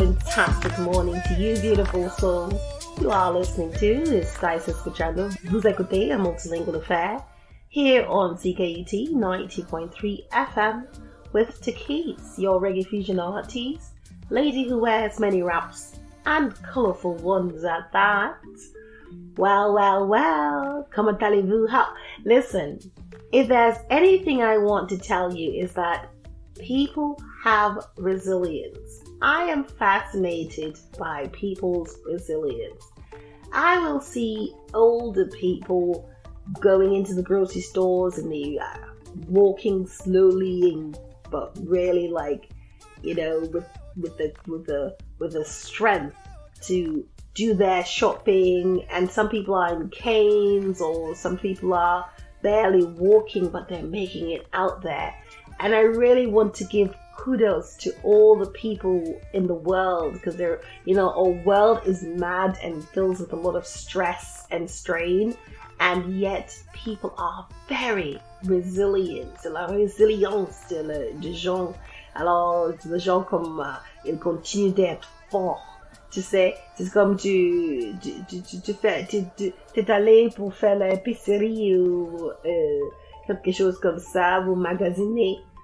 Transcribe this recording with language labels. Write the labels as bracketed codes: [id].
[en] Fantastic morning to you, beautiful souls. You are listening to [es] Estás escuchando, [fr] vous écoutez [en] a Multilingual Affair here on CKUT 90.3 FM with Takis, your reggae fusion artist, lady who wears many wraps and colourful ones at that. [fr] Well, comment allez-vous? [en] Listen, if there's anything I want to tell you is that people have resilience. I am fascinated by people's resilience. I will see older people going into the grocery stores and they walking slowly, but really with the strength to do their shopping. And some people are in canes, or some people are barely walking, but they're making it out there. And I really want to give kudos to all the people in the world, because our world is mad and filled with a lot of stress and strain, and yet people are very resilient. [fr] C'est la résilience de gens. Alors, les gens comme ils continuent d'être forts. Tu sais, c'est comme tu t'es allé pour faire l'épicerie ou quelque chose comme ça, vous magasiner.